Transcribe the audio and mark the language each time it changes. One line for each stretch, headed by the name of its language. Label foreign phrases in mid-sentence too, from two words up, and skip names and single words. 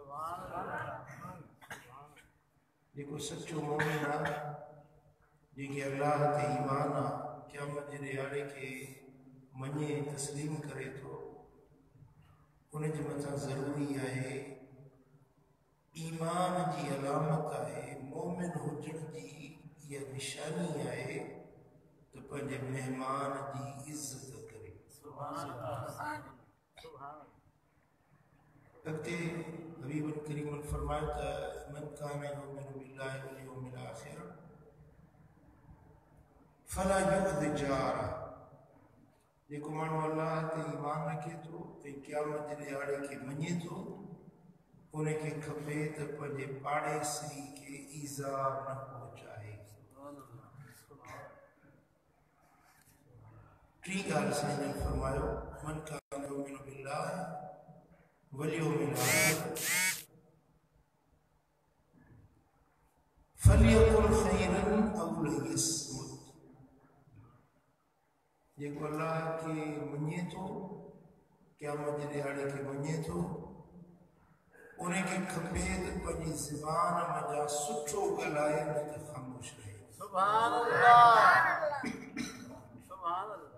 Sindhi: जेको सच्चो मोमिन आहे, जेके अल्लाह ते ईमान आहे, क़यामत जे ॾिहाड़े खे मञे तस्लीम करे थो, उनजे मथां ज़रूरी आहे, ईमान जी अलामत आहे, मोमिन हुजण जी इहा निशानी आहे त पंहिंजे महिमान जी इज़त करे। अॻिते हबीबुल करीम फरमायो त
Arabic: من كان يؤمن بالله واليوم الآخر فلا يؤذ جاره,
Sindhi: जेको माण्हू अल्लाह ते ईमान रखे थो ऐं क़यामत जे ॾिहाड़े खे मञे थो, उनखे खपे त पंहिंजे पाड़ेसरी खे ईज़ा न पहुचाए। टी ॻाल्हि साईं ने फरमायो,
Arabic: من كان يؤمن بالله واليوم الآخر فليقل خيرا أو ليصمت,
Sindhi: जेको अल्लाह खे मञे थो, क़यामत जे ॾिहाड़े खे मञे थो, उनखे खपे त पंहिंजी ज़बान मथां सुठो ॻाल्हाए, न त ख़ामोश रहे।
Arabic: سبحان الله، سبحان الله.